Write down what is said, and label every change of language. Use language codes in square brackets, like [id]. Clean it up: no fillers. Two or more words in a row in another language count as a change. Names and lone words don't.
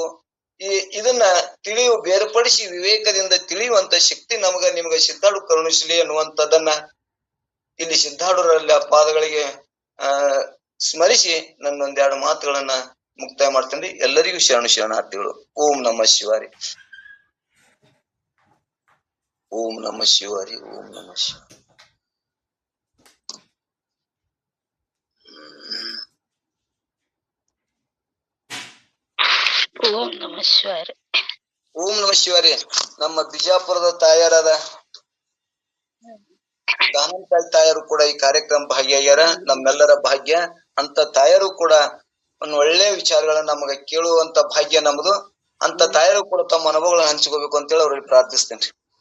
[kn] ಇದನ್ನ ಬೇರ್ಪಡಿಸಿ ವಿವೇಕದಿಂದ ತಿಳಿಯುವಂತ ಶಕ್ತಿ ನಮಗ ನಿಮಗ ಸಿದ್ಧಾರೂಢ ಕರುಣಿಸಲಿ ಅನ್ನುವಂಥದ್ದನ್ನ ಇಲ್ಲಿ ಸಿದ್ಧಾರೂಢರಲ್ಲಿ ಆ ಪಾದಗಳಿಗೆ ಸ್ಮರಿಸಿ ನನ್ನೊಂದೆರಡು ಮಾತುಗಳನ್ನ ಮುಕ್ತಾಯ ಮಾಡ್ತೇನೆ. ಎಲ್ಲರಿಗೂ ಶರಣಾರ್ಥಿಗಳು. [sa] ಓಂ ನಮಃ ಶಿವಾರಿ. ಓಂ ನಮಃ ಶಿವಾರಿ. ಓಂ ನಮಃ ಶಿವಾರಿ. ಓಂ ನಮಃ ಶಿವಾರಿ. ಓಂ ನಮಃ ಶಿವಾರಿ. [kn] ನಮ್ಮ ಬಿಜಾಪುರದ ತಾಯಾರಾದ ದಾನಂತಾಳ್ ತಾಯರು ಕೂಡ ಈ ಕಾರ್ಯಕ್ರಮ ಭಾಗಿಯಾಗ್ಯಾರ. ನಮ್ಮೆಲ್ಲರ ಭಾಗ್ಯ. ಅಂತ ತಾಯರು ಕೂಡ ಒಂದು ಒಳ್ಳೆ ವಿಚಾರಗಳನ್ನ ನಮಗ ಕೇಳುವಂತ ಭಾಗ್ಯ ನಮ್ದು. ಅಂತ ತಾಯರು ಕೂಡ ತಮ್ಮ ಅನುಭವಗಳನ್ನ ಹಂಚ್ಕೋಬೇಕು ಅಂತೇಳಿ ಅವ್ರಿಗೆ ಪ್ರಾರ್ಥಿಸ್ತೇನೆ.